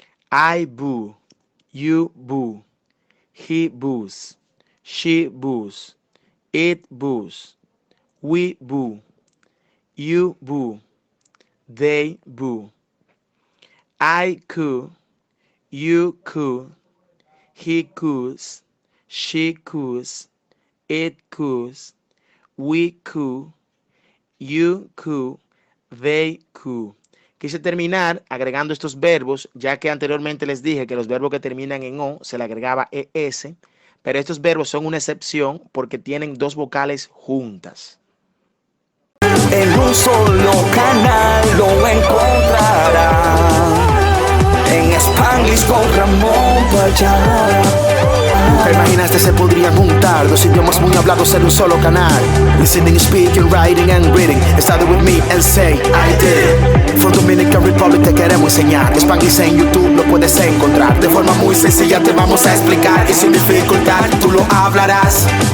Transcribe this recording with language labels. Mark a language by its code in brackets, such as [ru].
[en] I boo, you boo, he boos, she boos, it boos, we boo, you boo, they boo. I coo, you coo, he coos, she coos, it coos, we coo, you coo, they coo. [es] Quise terminar agregando estos verbos, ya que anteriormente les dije que los verbos que terminan en O se le agregaba ES, pero estos verbos son una excepción porque tienen dos vocales juntas. En un solo canal lo encontrará. En Spanglish con Ramón Payá. ¿Te imaginas que se podrían juntar dos idiomas muy hablados en un solo canal? [en] Listening, speaking, writing and reading. Study with me and say I did. [es] For Dominican Republic te queremos enseñar. Spanglish en YouTube lo puedes encontrar. De forma muy sencilla te vamos a explicar y sin dificultad tú lo hablarás.